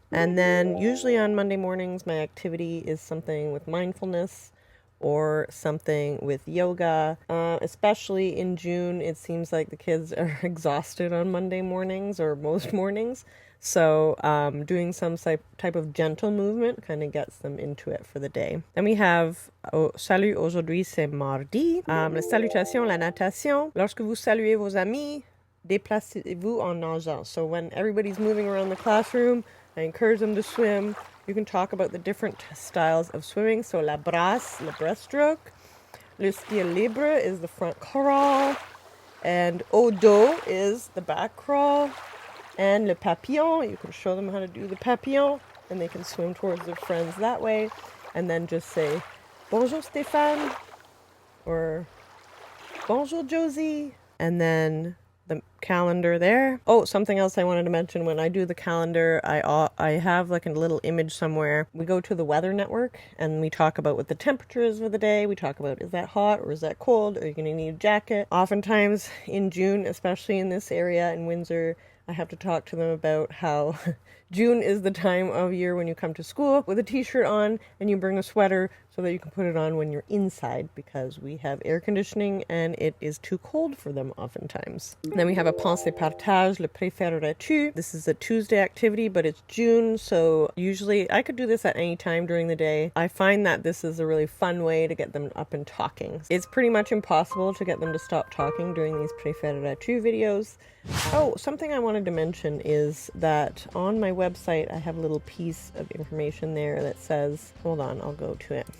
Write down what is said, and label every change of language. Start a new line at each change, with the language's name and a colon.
English: And then usually on Monday mornings my activity is something with mindfulness or something with yoga. Especially in June, it seems like the kids are exhausted on Monday mornings, or most mornings. So doing some type of gentle movement kind of gets them into it for the day.
French: Then we have Salut, aujourd'hui c'est mardi. Les salutations, la natation. Lorsque vous saluez vos amis, déplacez-vous en nageant.
English: So when everybody's moving around the classroom, I encourage them to swim. You can talk about the different styles of swimming. So
French: la brasse,
English: le breaststroke.
French: Le style libre
English: is the front crawl. And
French: au dos
English: is the back crawl. And le papillon, you can show them how to do the papillon, and they can swim towards their friends that way. And then just say, bonjour Stéphane, or bonjour Josie. And then the calendar there. Oh, something else I wanted to mention. When I do the calendar, I have like a little image somewhere. We go to the weather network and we talk about what the temperature is for the day. We talk about, is that hot or is that cold? Are you going to need a jacket? Oftentimes in June, especially in this area in Windsor, I have to talk to them about how June is the time of year when you come to school with a t-shirt on and you bring a sweater so that you can put it on when you're inside, because we have air conditioning and it is too cold for them oftentimes.
French: Then we have a Pense et Partage, le préférerais-tu.
English: This is a Tuesday activity, but it's June, so usually I could do this at any time during the day. I find that this is a really fun way to get them up and talking. It's pretty much impossible to get them to stop talking during these préférerais-tu videos. Oh, something I wanted to mention is that on my website I have a little piece of information there that says, hold on, I'll go to it.